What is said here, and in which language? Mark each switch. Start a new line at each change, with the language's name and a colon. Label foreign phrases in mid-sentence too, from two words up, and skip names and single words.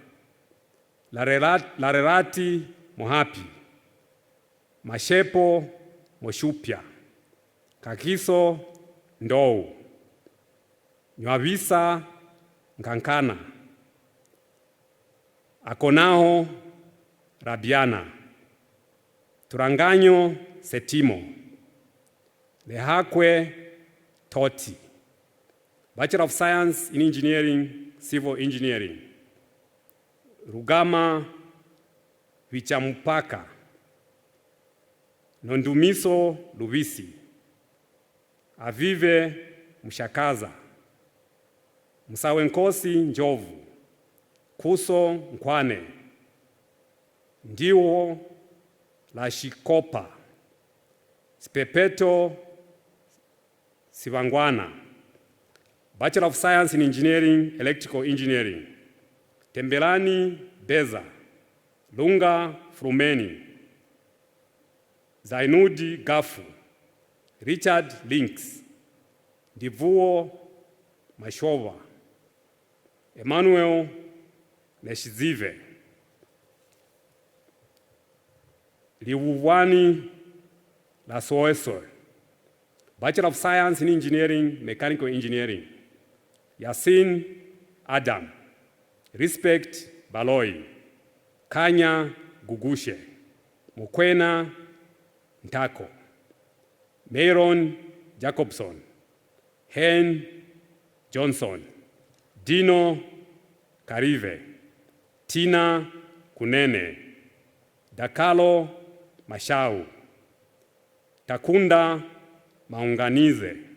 English: Larerati Mohapi, Mashepo Moshupia, Kakiso Ndou, Nyawisa Nkankana, Akonaho Rabiana, Turanganyo Setimo, Lehakwe Toti, Bachelor of Science in Engineering, Civil Engineering, Rugama Vichamupaka, Nondumiso Luvisi, Avive Mshakaza, Musawenkosi Njovu, Kuso Nkwane, Ndiwo Lashikopa, Spepeto Sivangwana, Bachelor of Science in Engineering, Electrical Engineering, Tembelani Beza, Lunga Frumeni, Zainudi Gafu, Richard Links, Divuo Mashova, Emmanuel Neshizive, Liwuwani Lasoeso, Bachelor of Science in Engineering, Mechanical Engineering, Yasin Adam, Respect Baloi, Kanya Gugushe, Mukwena Ntako, Mayron Jacobson, Hen Johnson, Dino Karive, Tina Kunene, Dakalo Mashau, Takunda Maunganize,